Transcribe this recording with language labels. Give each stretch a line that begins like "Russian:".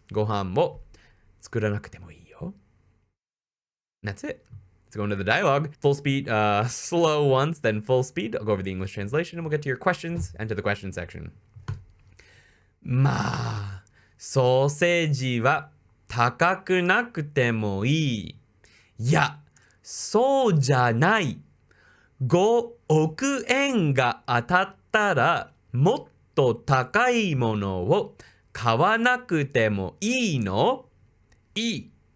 Japanese: ご飯を作らなくてもいいよ.
English: And that's it. Let's go into the dialogue. Full speed, slow once, then full speed. I'll go over the English translation and we'll get to your questions and to the question section.
Japanese: まあ、ソーセージは高くなくてもいい。いや、そうじゃない。5億円が当たったらもっと高いものを買わなくてもいいの？いい。